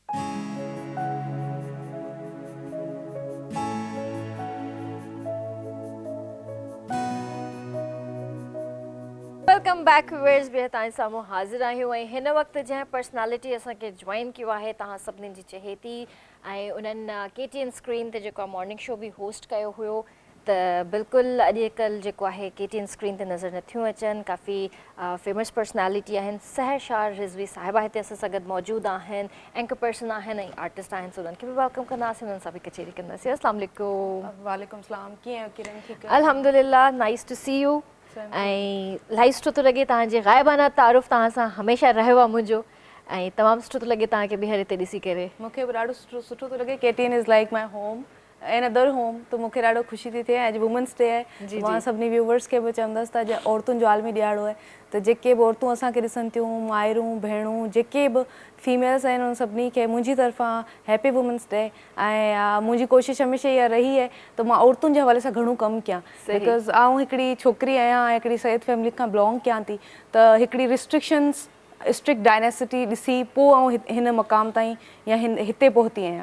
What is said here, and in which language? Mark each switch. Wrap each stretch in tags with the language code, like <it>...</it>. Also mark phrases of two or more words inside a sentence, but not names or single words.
<en>welcome back viewers,</en> <sd>ॿिए तव्हांजे साम्हूं हाज़िर आहियूं ऐं हिन वक़्तु जंहिं पर्सनैलिटी असांखे जॉइन कयो आहे तव्हां सभिनीनि जी चहेती ऐं उन्हनि KTN स्क्रीन ते जेको आहे</sd> <en>morning show</en> <sd>बि होस्ट कयो हुयो, त बिल्कुलु अॼुकल्ह जेको आहे KTN स्क्रीन ते नज़र नथियूं अचनि, काफ़ी</sd> <en>famous personality</en> <sd>आहिनि। सहर शाह रिज़वी साहिबा हिते असां सां गॾु मौजूदु आहिनि,</sd> <en>anchor person</en> <sd>आहिनि ऐं आर्टिस्ट आहिनि, सो उन्हनि खे बि वेलकम कंदासीं, उन्हनि सां बि कचेरी कंदासीं।</sd> <ar>السلام عليكم. وعليكم السلام.</ar> <sd>कीअं आहियो किरण? ठीकु अल्हम्दुलिल्लाह,</sd> <en>nice to see you.</en> <sd>ऐं इलाही सुठो थो लॻे, तव्हांजे ग़ाइबाना तारुफ़ तव्हां सां हमेशह रहियो आहे मुंहिंजो, ऐं तमामु सुठो थो लॻे तव्हांखे ॿीहर हिते ॾिसी करे। मूंखे बि ॾाढो सुठो थो लॻे।</sd> <en>KTN is like my home an other home,</en> <sd>त मूंखे ॾाढो ख़ुशी थी थिए। अॼु</sd> <en>women's day</en> <sd>आहे, मां सभिनी व्यूवर्स खे बि चवंदसि त अॼु औरतुनि जो आलमी ॾियारो आहे, त जेके बि औरतूं असांखे ॾिसनि थियूं, माइरूं भेणूं जेके बि फीमेल्स आहिनि, उन सभिनी खे मुंहिंजी तरफ़ां</sd> <en>happy women's day.</en> <sd>ऐं मुंहिंजी कोशिशि हमेशह इहा रही आहे त मां औरतुनि जे हवाले सां घणो कमु कयां, बिकॉज़ आउं हिकिड़ी छोकिरी आहियां, हिकिड़ी</sd> <en>Syed family</en> <sd>खां बिलोंग कयां थी, त हिकिड़ी</sd> <en>restrictions strict dynasty</en> <sd>ॾिसी पोइ आउं हिन मक़ाम ताईं या हिते पहुती आहियां।</sd>